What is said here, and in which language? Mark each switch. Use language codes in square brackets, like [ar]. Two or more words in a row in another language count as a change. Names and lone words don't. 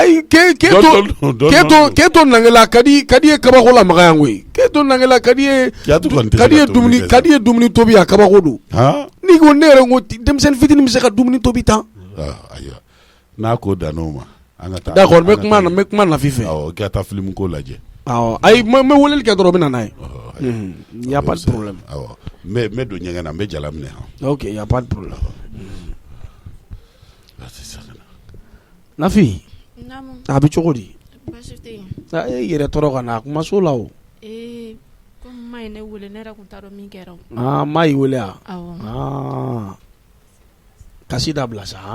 [bm] Ayi k'e to nangela ka di ye kabako la maga yan koyi k'e to nangela ka di ye dumuni tobi a kabako don. N'i ko ne yɛrɛ ko denmisɛnnin fitinin bɛ se ka dumuni tobi tan. Ayiwa n'a ko dan n'o ma an ka taa. D'accord n bɛ kuma nafi fɛ. Awɔ k'i ka taa film ko lajɛ. Ayi n bɛ weleli kɛ dɔrɔn o bɛ na n'a ye. [fr] Y a pas de problème. [bm] Awɔ n bɛ don ɲɛgɛn na n bɛ jala minɛ. [fr] Ok y a pas de problème. [bm] Nafi a bɛ cogo di. E yɛrɛ tɔɔrɔ ka na a kuma so la o. Ko ma ye ne wele ne yɛrɛ tun t'a dɔn min kɛra o. Ma y'i wele a. Kasi dabila sa.